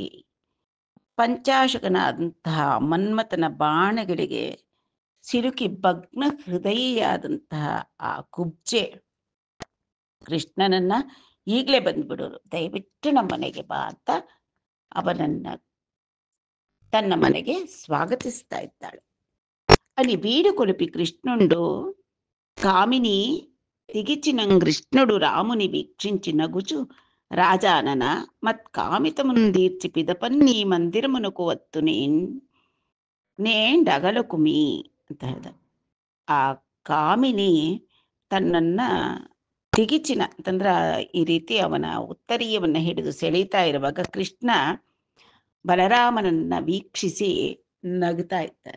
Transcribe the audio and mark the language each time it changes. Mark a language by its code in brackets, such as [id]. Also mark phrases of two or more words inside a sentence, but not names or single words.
[kn] ಪಂಚಾಶುಗನಾದಂತಹ ಮನ್ಮಥನ ಬಾಣಗಳಿಗೆ ಸಿಲುಕಿ ಭಗ್ನ ಹೃದಯಿಯಾದಂತಹ ಆ ಕುಬ್ಜೆ ಕೃಷ್ಣನನ್ನ ಈಗಲೇ ಬಂದ್ಬಿಡೋರು, ದಯವಿಟ್ಟು ನಮ್ಮ ಮನೆಗೆ ಬಾ ಅಂತ ಅವನನ್ನ ತನ್ನ ಮನೆಗೆ ಸ್ವಾಗತಿಸ್ತಾ ಇದ್ದಾಳೆ. [te] అని వీడు కొలిపి కృష్ణుండు కామిని తిగిచిన కృష్ణుడు రాముని వీక్షించి నగుచు రాజానన మత్కామితముందీర్చి పిదపన్ నీ మందిరమునకు వత్తు ನೇಂಡಗಲಕುಮಿ [kn] ಅಂತ ಹೇಳ್ದ. ಆ ಕಾಮಿನಿ ತನ್ನನ್ನ ತಿಗಿಚಿನ ಅಂತಂದ್ರ ಈ ರೀತಿ ಅವನ ಉತ್ತರೀಯವನ್ನ ಹಿಡಿದು ಸೆಳೀತಾ ಇರುವಾಗ ಕೃಷ್ಣ ಬಲರಾಮನನ್ನ ವೀಕ್ಷಿಸಿ ನಗ್ತಾ ಇದ್ದಾನೆ.